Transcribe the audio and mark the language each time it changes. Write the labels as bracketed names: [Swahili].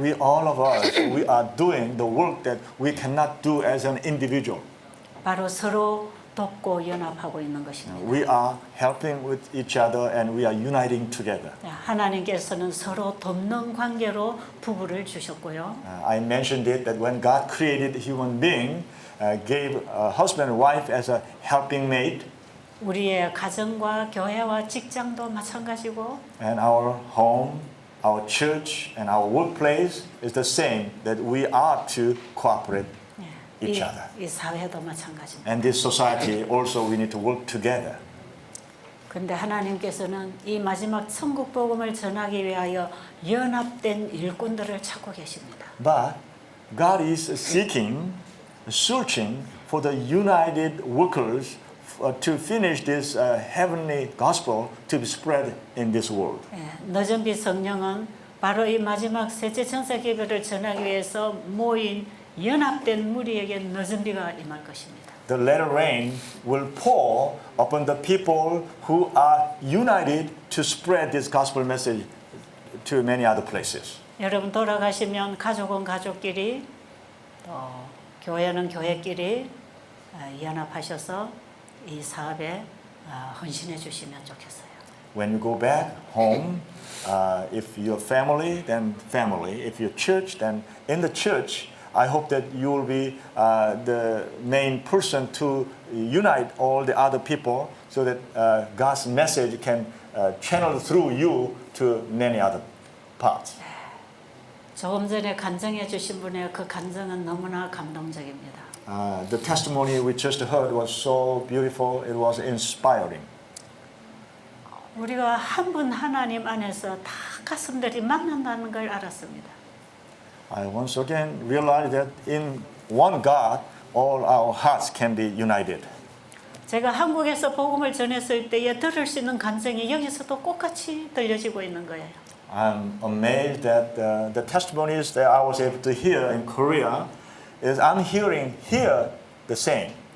[English] We all of us, we are doing the work that we cannot do as an individual. [Korean] 바로 서로 돕고 연합하고 있는 것입니다. [English] We are helping with each other and we are uniting together. [Korean] 하나님께서는 서로 돕는 관계로 부부를 주셨고요. [English] I mentioned it that when God created human being, gave a husband and wife as a helping mate, [Korean] 우리의 가정과 교회와 직장도 마찬가지고 [English] and our home, our church, and our workplace is the same, that we are to cooperate each other. [Korean] 이 사회도 마찬가지입니다. [English] And this society also we need to work together. [Korean] 그런데 하나님께서는 이 마지막 천국 복음을 전하기 위하여 연합된 일꾼들을 찾고 계십니다. [English] But God is seeking, searching for the united workers to finish this heavenly gospel to be spread in this world. [Korean] 너전비 성령은 바로 이 마지막 셋째 천사 기별을 전하기 위해서 모인 연합된 무리에게 너전비가 임할 것입니다. [English] The latter rain will pour upon the people who are united to spread this gospel message to many other places. [Korean] 여러분 돌아가시면 가족은 가족끼리 또 교회는 교회끼리 연합하셔서 이 사업에 헌신해 주시면 좋겠어요. [English] When you go back home, if you're family, then family. If you're church, then in the church, I hope that you will be the main person to unite all the other people so that God's message can channel through you to many other parts. [Korean] 조금 전에 간증해 주신 분의 그 간증은 너무나 감동적입니다. [English] The testimony we just heard was so beautiful. It was inspiring. [Korean] 우리가 한 분 하나님 안에서 다 가슴들이 만난다는 걸 알았습니다. [English] I once again realized that in one God, all our hearts can be united. [Korean] 제가 한국에서 복음을 전했을 때에 들을 수 있는 간증이 여기서도 똑같이 들려지고 있는 거예요. [English] I'm amazed that the testimonies that I was able to hear in Korea is I'm hearing here the same.